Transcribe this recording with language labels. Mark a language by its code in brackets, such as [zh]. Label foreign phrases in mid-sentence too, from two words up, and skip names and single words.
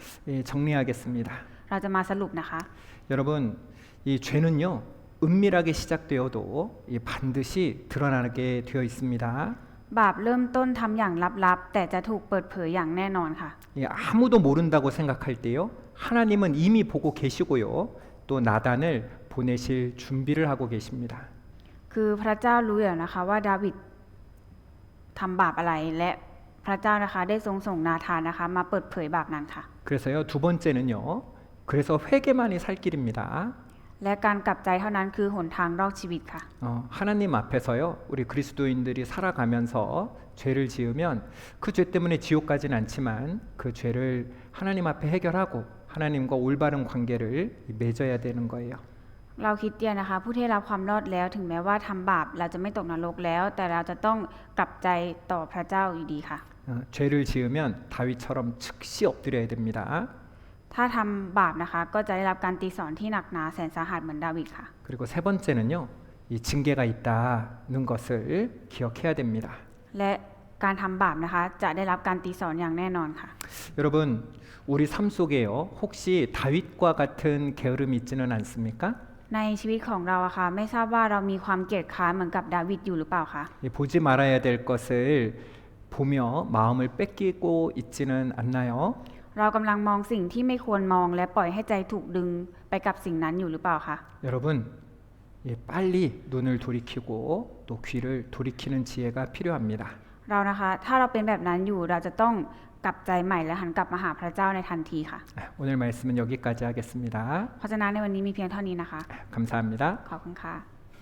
[ko] 예, 정리하겠습니다. [th] เราจะมาสรุปนะคะ [ko] 여러분 이 죄는요 은밀하게 시작되어도 이 반드시 드러나게 되어 있습니다. [th] บาปเริ่มต้นทำอย่างลับๆแต่จะถูกเปิดเผยอย่างแน่นอนค่ะ [ko] 예, 아무도 모른다고 생각할 때요 하나님은 이미 보고 계시고요 또 나단을 보내실 준비를 하고 계십니다. [th] คือพระเจ้ารู้อยู่นะคะว่าดาวิดทำบาปอะไรและพระเจ้านะคะได้ทรงส่งนาธานนะคะมาเปิดเผยบาปนั้นค่ะ [ko] 그래서요 두 번째는요 그래서 회개만이 살 길입니다. [th] และการกลับใจเท่านั้นคือหนทางรอดชีวิตค่ะ [ko] 하나님 앞에서요 우리 그리스도인들이 살아가면서 죄를 지으면 그 죄 때문에 지옥 가진 않지만 그 죄를 하나님 앞에 해결하고 하나님과 올바른 관계를 맺어야 되는 거예요. [th] เราคริดเตียนนะคะผู้ที่รับความรอดแล้วถึงแม้ว่าทำบาปเราจะไม่ตกนรกแล้ว แต่เราจะต้องกลับใจต่อพระเจ้าอยู่ดีค่ะ [ko] 죄를 지으면 다윗처럼 즉시 엎드려야 됩니다. [th] ถ้าทำบาปนะคะก็จะได้รับการตีสอนที่หนักหนาแสนสาหัสเหมือนดาวิดค่ะ [ko] 그리고 세 번째는요 이 징계가 있다는 것을 기억해야 됩니다. [th] และการทำบาปนะคะจะได้รับการตีสอนอย่างแน่นอนค่ะ [ko] 여러분 우리 삶 속에요 혹시 다윗과 같은 게으름이 있지는 않습니까? [th] ในชีวิตของเราอะค่ะไม่ทราบว่าเรามีความเกียจคร้านเหมือนกับดาวิดอยู่หรือเปล่าคะ [ko] 보지 말아야 될 것을 보며 마음을 뺏기고 있지는 않나요? [th] เรากำลังมองสิ่งที่ไม่ควรมองและปล่อยให้ใจถูกดึงไปกับสิ่งนั้นอยู่หรือเปล่าคะ [ko] 여러분 빨리 눈을 돌이키고 또 귀를 돌이키는 지혜가 필요합니다. [th] เรานะคะถ้าเราเป็นแบบนั้นอยู่เราจะต้องกลับใจใหม่และหันกลับมาหาพระเจ้าในทันทีค่ะ [ko] 오늘 말씀은 여기까지 하겠습니다. [th] เพราะฉะนั้นในวันนี้มีเพียงเท่านี้นะคะ [ko] 감사합니다. [th] ขอบคุณค่ะ